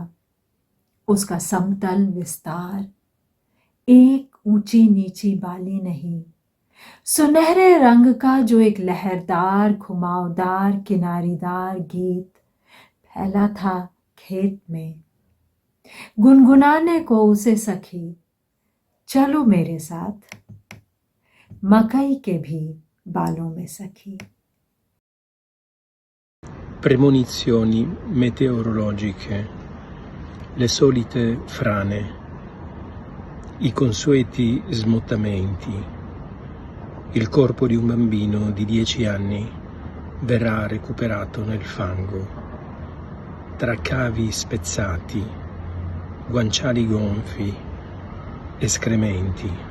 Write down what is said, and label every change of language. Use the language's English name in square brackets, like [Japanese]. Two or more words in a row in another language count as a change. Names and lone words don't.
[Hindi] उसका समतल विस्तार, एक ऊंची नीची बाली नहीं, सुनहरे रंग का जो एक लहरदार घुमावदार किनारीदार गीत फैला था खेत में। गुनगुनाने को उसे सखी, चलो मेरे साथ, मकई के भी बालों में सखी। [Italian] Premonizioni meteorologiche, le solite frane, i consueti smottamenti. Il corpo di un bambino di 10 anni verrà recuperato nel fango, tra cavi spezzati, guanciali gonfi, escrementi,